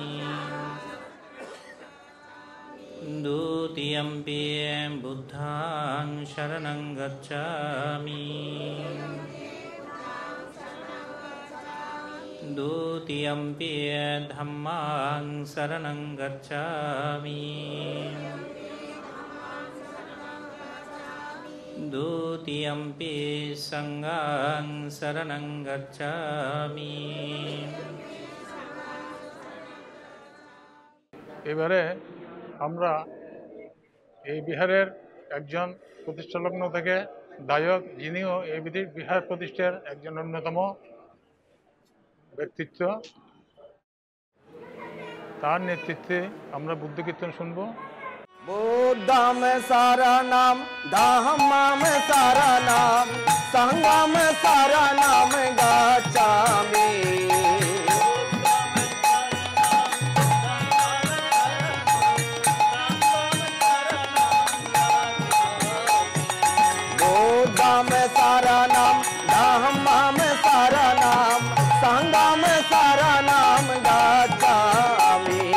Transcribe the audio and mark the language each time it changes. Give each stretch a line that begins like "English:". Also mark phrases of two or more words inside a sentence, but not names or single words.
Pali: द्वितीयंपि बुद्धं शरणं गच्छामि द्वितीयंपि धम्मां शरणं गच्छामि द्वितीयंपि संघं शरणं गच्छामि
Bangla: এবারে আমরা এই বিহারের একজন প্রতিষ্ঠালগ্ন থেকে দায়ক, যিনিও এই বিহার প্রতিষ্ঠার একজন অন্যতম ব্যক্তিত্ব, তার নেতৃত্বে আমরা বুদ্ধ কীর্তন শুনব।
Pali: बुद्धं शरणं धम्मं शरणं संघं शरणं गच्छामि बुद्धं शरणं धम्मं शरणं संघं शरणं गच्छामि